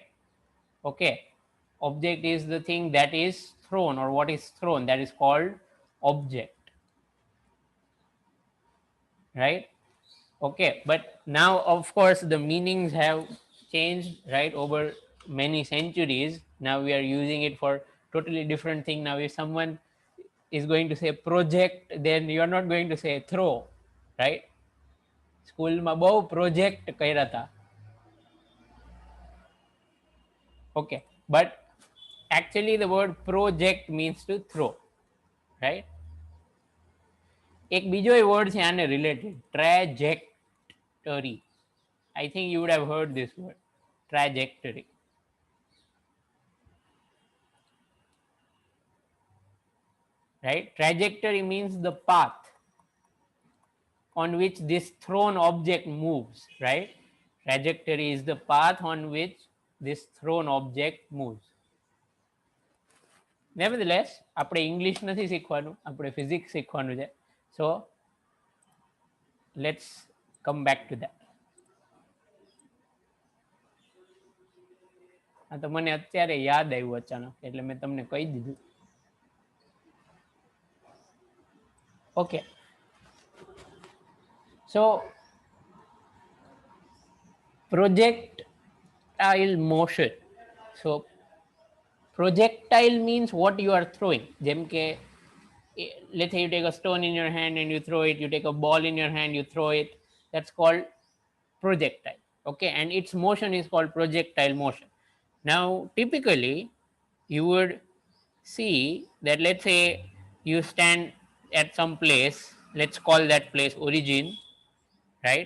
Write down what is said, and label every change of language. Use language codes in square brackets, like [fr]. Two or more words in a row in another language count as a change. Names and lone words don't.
[en] Okay, object is the thing that is thrown or what is thrown, that is called object, right? Okay, but now of course the meanings have changed, right, over many centuries. Now we are using it for totally different thing. Now if someone is going to say project, then you are not going to say throw, right? [gu] સ્કૂલમાં બહુ પ્રોજેક્ટ કર્યા હતા. [en] Okay, but actually the word project means to throw, right? [gu] એક બીજો word છે આને related, trajectory. [en] I think you would have heard this word, trajectory. Right? Trajectory means the path on which this thrown object moves, right? Trajectory is the path on which this thrown object moves. Nevertheless, [gu] આપણે ઇંગ્લિશ નથી શીખવાનું, આપણે ફિઝિક્સ શીખવાનું છે. [en] So let's come back to that. [gu] આ તો મને અત્યારે યાદ આવ્યું અચાનક, એટલે મેં તમને કહી દીધું. [en] Okay. So projectile motion. So projectile means what you are throwing. [gu] જેમ કે [en] let's say you take a stone in your hand and you throw it, you take a ball in your hand, you throw it. That's called projectile. Okay, and its motion is called projectile motion. Now typically you would see that, let's say you stand at some place, let's call that place origin, right?